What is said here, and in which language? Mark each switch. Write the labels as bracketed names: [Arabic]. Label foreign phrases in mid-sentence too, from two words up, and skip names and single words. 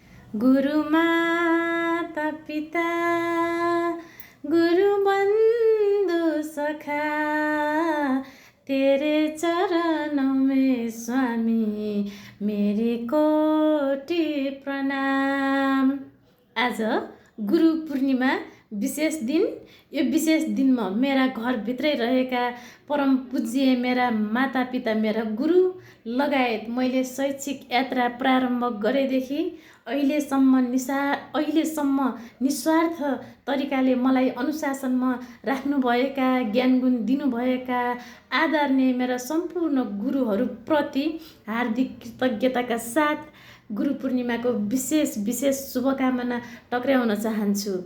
[Hindi] गुरु माता पिता गुरु बंधु सखा तेरे चरणों में स्वामी मेरी कोटि प्रणाम। [Nepali] आज गुरु पूर्णिमा विशेष दिन। यो विशेष दिनमा मेरा घरभित्रै रहेका परम पूज्य मेरा माता पिता मेरा गुरु लगायत मैले शैक्षिक यात्रा प्रारम्भ गरेदेखि अहिलेसम्म निस्वार्थ तरिकाले मलाई अनुशासनमा राख्नुभएका ज्ञानगुण दिनुभएका आदरणीय मेरा सम्पूर्ण गुरुहरूप्रति हार्दिक कृतज्ञताका साथ गुरु पूर्णिमाको विशेष शुभकामना टक्र्याउन चाहन्छु।